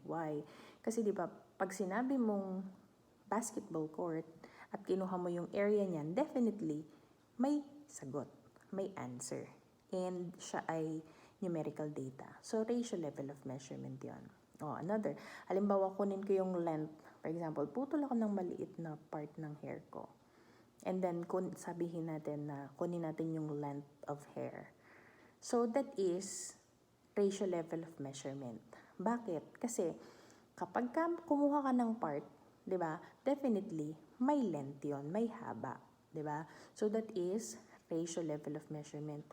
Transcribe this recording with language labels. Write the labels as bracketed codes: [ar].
[tl] Why? Kasi di ba, pag sinabi mong basketball court at kinuha mo yung area niyan, definitely may sagot, may answer. And siya ay numerical data. [en] So, ratio level of measurement yon. [tl] Another, halimbawa kunin ko yung length. For example, putol ako ng maliit na part ng hair ko. And then, sabihin natin na kunin natin yung [en] length of hair. So, that is ratio level of measurement. [tl] Bakit? Kasi, kapag kumuha ka ng part, di ba, definitely, may length yon, may haba. Di ba? [en] So, that is ratio level of measurement.